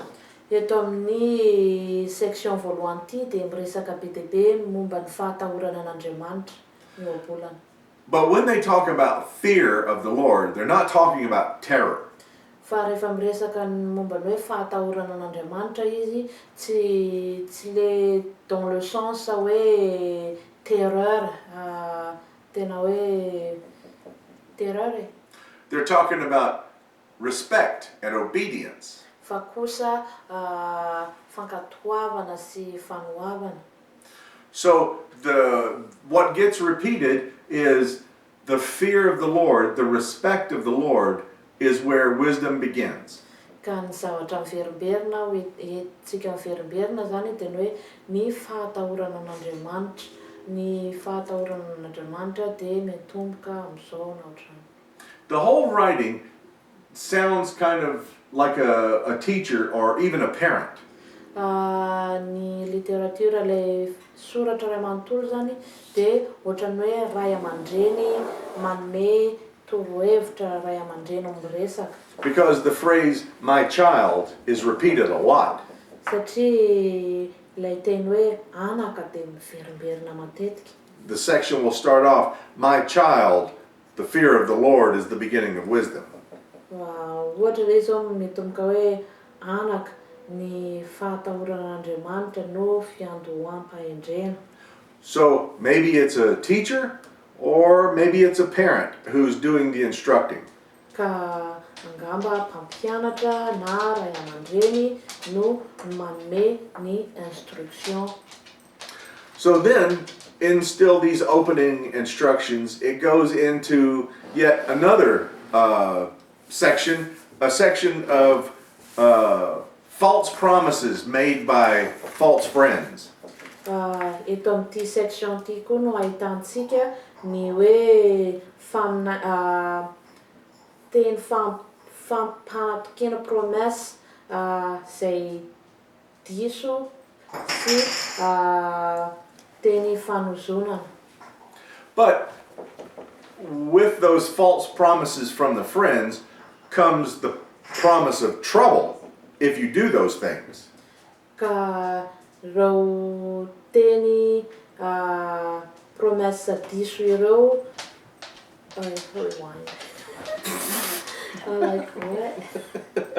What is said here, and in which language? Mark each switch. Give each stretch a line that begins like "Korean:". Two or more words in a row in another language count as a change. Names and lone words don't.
Malagasy: Eto amin'ny section voalohany ity dia miresaka be dia be momba ny fahatahorana an'Andriamanitra ny ohabolana.
English: But when they talk about fear of the Lord, they're not talking about terror.
Malagasy: Fa rehefa miresaka momba ny hoe fahatahorana an'Andriamanitra izy, tsy
French: le dans le sens
Malagasy: hoe terreur, tena hoe terreur.
English: They're talking about respect and obedience.
Malagasy: Fa kosa fankatoavana sy fanoavana.
English: So what gets repeated is the fear of the Lord, the respect of the Lord, is where wisdom begins.
Malagasy: Ka ny zavatra miverimberina tsika miverimberina zany dia ny hoe ny fahatahorana an'Andriamanitra. Ny fahatahorana an'Andriamanitra dia mitomboka amin'izao na ohatr'izany.
English: The whole writing sounds kind of like a teacher or even a parent.
Malagasy: Ny literatiora ilay soratra ray manontolo zany dia ohatran'ny hoe ray aman-dreny manome torohevitra ray aman-dreny miresaka.
English: Because the phrase, my child, is repeated a lot.
Malagasy: Satria ilay teny hoe anaka dia miverimberina matetika.
English: The section will start off, my child, the fear of the Lord is the beginning of wisdom.
Malagasy: Ohatra ilay izao mitomboka hoe anaka ny fahatahoran'Andriamanitra no fiandoham-pahendrena.
English: So maybe it's a teacher or maybe it's a parent who's doing the instructing.
Malagasy: Ka angamba mpampianatra na ray aman-dreny no manome ny instruction.
English: So then, in still these opening instructions, it goes into yet another section, a section of false promises made by false friends.
Malagasy: Eto amin'ity section ity koa no ahitantsika ny hoe teny fampanatokena promesse zay diso sy teny fanozonana.
English: But with those false promises from the friends comes the promise of trouble if you do those things.
Malagasy: Ka reo teny promesse diso ireo
English: like what?